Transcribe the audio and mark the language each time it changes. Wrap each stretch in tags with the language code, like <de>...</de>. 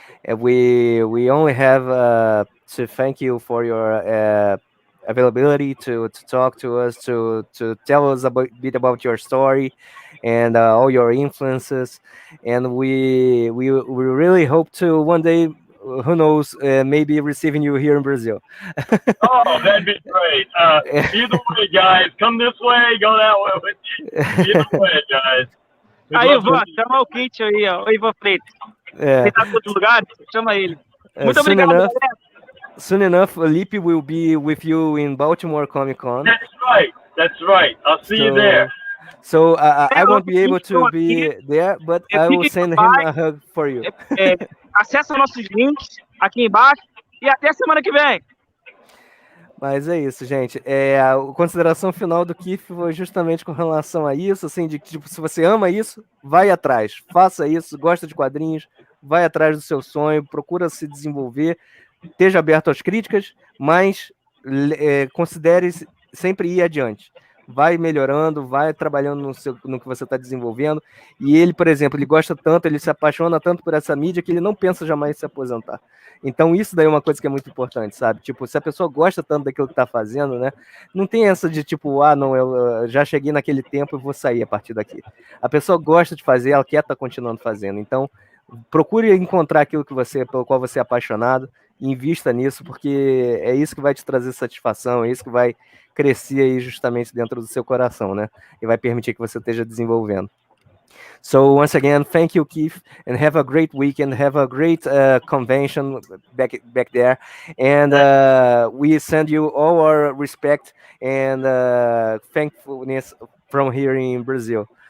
<en>And we only have to thank you for your availability to talk to us, to tell us a bit about your story and all your influences. And we really hope to one day, who knows, maybe receiving you here in Brazil. Oh, that'd be great. Either way, guys, come this way, go that way with you. Either way, guys.</en> <pt>Aí, Ivan, chama o Kit aí, ó, o Ivan Freitas. Ele tá em outro lugar, chama ele. Muito obrigado, galera.</pt> <en>Soon enough, Felipe will be with you in Baltimore Comic Con. That's right. I'll see you there. So I won't be able to be there, but I will send him a hug for you.</en> <pt>Acesse nossos links aqui embaixo e até semana que vem. Mas é isso, gente. A consideração final do Keith foi justamente com relação a isso, assim, de que, tipo, se você ama isso, vai atrás, faça isso, gosta de quadrinhos, vai atrás do seu sonho, procura se desenvolver, esteja aberto às críticas, mas considere sempre ir adiante. Vai melhorando, vai trabalhando no que você está desenvolvendo. E ele, por exemplo, ele gosta tanto, ele se apaixona tanto por essa mídia que ele não pensa jamais em se aposentar. Então isso daí é uma coisa que é muito importante, sabe? Tipo, se a pessoa gosta tanto daquilo que está fazendo, né? Não tem essa de tipo, não, eu já cheguei naquele tempo e vou sair a partir daqui. A pessoa gosta de fazer, ela quer estar continuando fazendo. Então, procure encontrar aquilo pelo qual você é apaixonado, e invista nisso, porque é isso que vai te trazer satisfação, é isso que vai crescer aí justamente dentro do seu coração, né? E vai permitir que você esteja desenvolvendo.</pt> <en>So once again, thank you, Keith, and have a great weekend. Have a great convention back there, and we send you all our respect and thankfulness from here in Brazil.</en>